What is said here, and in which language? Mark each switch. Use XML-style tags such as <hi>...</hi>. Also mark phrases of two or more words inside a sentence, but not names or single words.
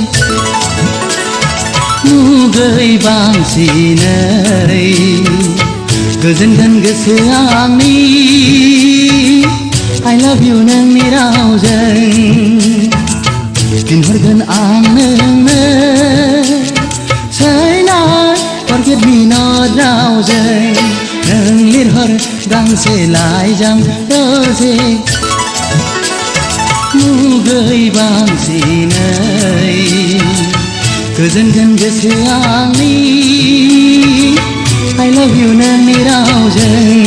<brx>मुगै बांसिनै गोजोनगोन गोसो आंनि</brx> <en>I love you</en> <brx>नोंनि रावजों फिनहरगोन आं नोंनो</brx> <en>Say not forget me not</en> <brx>रावजों नों लिरहर गांसे लाइजाम रोजे मुगै बांसिनै गोजोनगोन गोसो आंनि</brx> <en>I love you</en> <brx>नोंनि रावजों</brx>